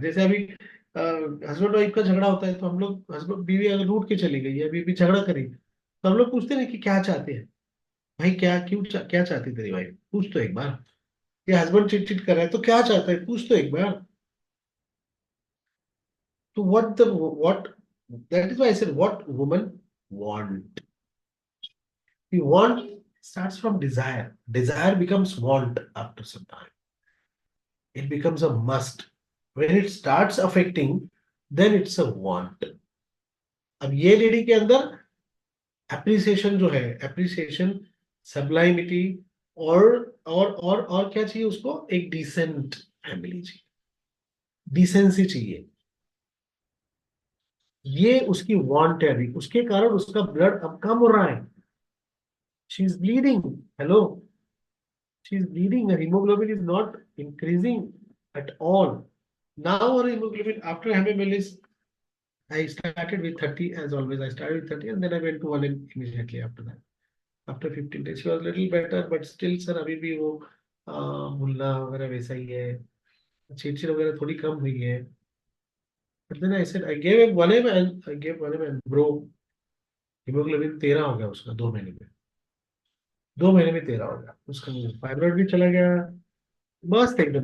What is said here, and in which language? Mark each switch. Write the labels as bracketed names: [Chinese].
[Hindi] जैसे अभी husband wife का झगड़ा होता है, तो हम लोग, हस्बैंड बीवी अगर रूठ के चली गई है, बीवी झगड़ा करी, तो हम लोग पूछते हैं कि क्या चाहते हैं भाई, क्या चाहती तेरी वाइफ, पूछ तो एक बार. ये हस्बैंड चिट चिट कर रहा है तो क्या चाहता है, पूछ तो एक बार. [English] तो what that is why I said what women want. The want starts from desire. Desire becomes want after some time. It becomes a must. When it starts affecting, then it's a want. [Hindi] अब ये lady के अंदर appreciation जो है, appreciation, सबलाइमिटी, और क्या चाहिए उसको, एक डिसेंट फैमिली चाहिए, डिसेंसी चाहिए, ये उसकी वांट है अभी, उसके कारण उसका ब्लड अब कम हो रहा है, [English] She is bleeding, hello, she is bleeding, her hemoglobin is not increasing at all. Now her hemoglobin after MML is, I started with 30 as always, I started with 30 and then I went to 1 immediately after that. After 15 days she was a little better, but still sir [Hindi] अभी भी वो भूलना वगैरह वैसा ही है, चिड़चिड़ वगैरह थोड़ी कम हुई है. [English] But then I said I gave 1M and I gave 1M and bro, hemoglobin 13 [Hindi] हो गया उसका 2 महीने में, 2 महीने में 13 हो गया उसका, फाइब्रॉइड भी चला गया, मस्त एकदम.